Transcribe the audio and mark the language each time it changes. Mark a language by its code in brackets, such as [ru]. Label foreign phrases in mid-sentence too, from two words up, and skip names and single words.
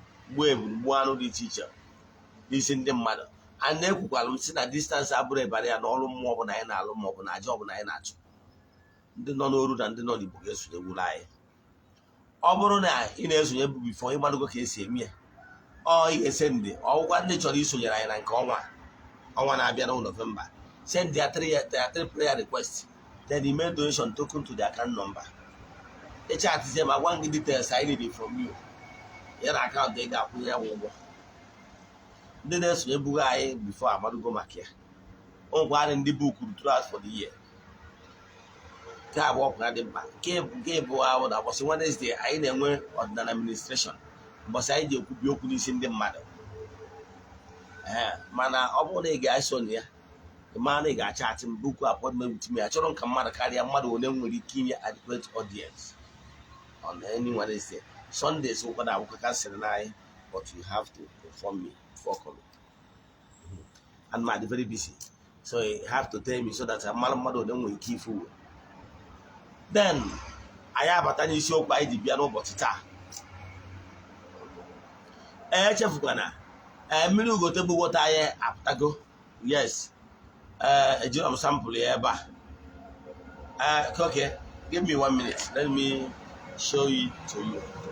[ig] Gbuo ebulu, gbuo anụ dị iche iche n'isi ndị mmadụ. And ekwukwara m sị na distance abụrụ ịbara ya na ọrụ mmụọ ọbụla anyị na-alụ ma ọ bụ na aja ọbụla anyị na-achụ. Ndị nọ n'oru na ndị nọ n'Igbo ga-esonye wuru anyị. Ọ bụrụ na ị na-esonye bụ before, ị marụgo ka esi eme ya. Ọ ị ga-ese ndị, ọ bụkwa ndị chọrọ isonyere anyị na nke ọnwa, ọnwa na-abịa na November. [en] Send their three, their three prayer requests. Then email donation token to the account number. Ị chat them, I want the details I need from you. [ig] Ya na account ị ga-akwụ ya ụgwọ. Ndị na-esonye bugo anyị before amadugo maka ya. Ọ nwekwara ndị [en] book throughout for the year. [ig] Nke a bụ ọkwa dị mkpa. Nke bụ, nke bụ ahụ na ụbọchị Wednesday, anyị na-enwe ọdịnala administration. Ụbọchị anyị ji ekwubi okwu n'isi ndị mmadụ. Ee, mana ọ bụrụ na ị ga-eso na ya, ị mara na ị ga-achatị m, [en] book appointment with me. [ig] Achọrọ m ka mmadụ karịa mmadụ ole nwere ike inye [en] adequate audience on any Wednesday. Sundays, [ig] ụkwa na-abụkwa cancel na anyị, [en] but you have to inform me before coming. And I'm very busy, so you have to tell me so that [ig] mara mmadụ ole nwere ike ifu. Then, anyị abata n'isiokwu anyị ji bịa n'ụbọchị taa. Ee, echefukwana, ee, mmiri ugote bụ water anyị apụtago. [en] Yes. [ig] Ee, ejiro m sample ya ebe a. Ee, [en] okay, give me one minute. Let me show it to you.